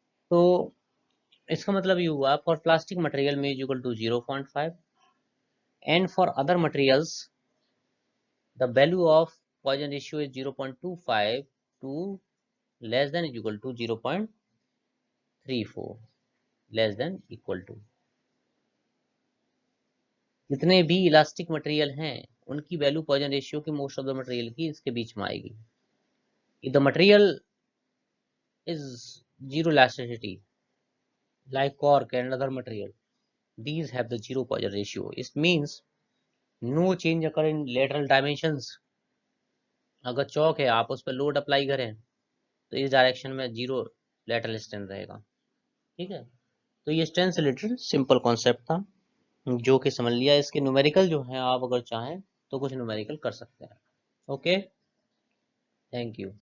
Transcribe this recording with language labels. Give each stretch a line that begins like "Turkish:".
Hindi: तो इसका मतलब ये हुआ
English: For plastic material में equal to 0.5 and for other materials the value of Poisson ratio is 0.25 to less than equal to 0.34, less than equal to.
Hindi: जितने भी इलास्टिक मटेरियल हैं उनकी वैल्यू पॉइजन रेशियो की
English: most of the material
Hindi: की इसके बीच में आएगी।
English: If the material is zero elasticity like cork and other material, these have the zero Poisson ratio. It means no change occur in lateral dimensions.
Hindi: अगर चौक है आप उस पर लोड अप्लाई करें तो इस डायरेक्शन में जीरो लेटरल स्ट्रेन रहेगा। ठीक है, तो ये स्ट्रेन से रिलेटेड सिंपल कॉन्सेप्ट था जो कि समझ लिया। इसके न्यूमेरिकल जो है आप अगर चाहें तो कुछ न्यूमेरिकल कर सकते हैं।
English: Okay, thank you.